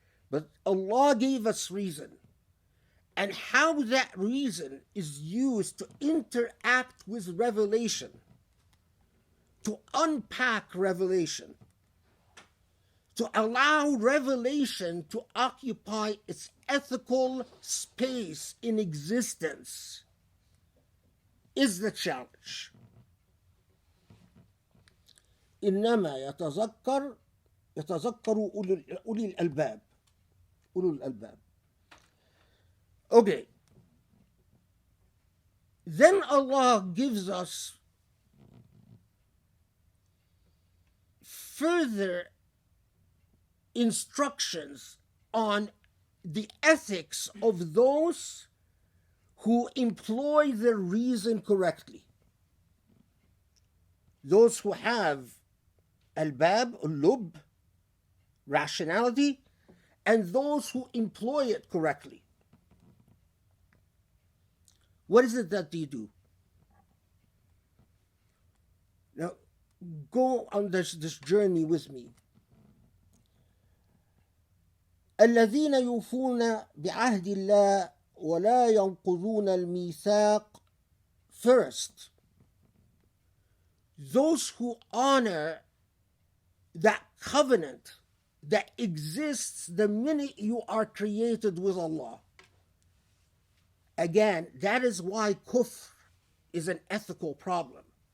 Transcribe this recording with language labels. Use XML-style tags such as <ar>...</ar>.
<en>But Allah gave us reason. And how that reason is used to interact with revelation, to unpack revelation, to allow revelation to occupy its ethical space in existence, is the challenge.</en> <ar>إنما يتذكر أولي الألباب. أولو الألباب. Okay.</ar> <en>Then Allah gives us further instructions on the ethics of those who employ their reason correctly. Those who have albab, ulub, rationality, and those who employ it correctly. What is it that they do? Now, go on this journey with me.</en> <ar>الذين يوفون بعهد الله ولا ينقضون الميثاق.</ar> <en>First, those who honor that covenant that exists the minute you are created with Allah. Again, that is why kufr is an ethical problem.</en>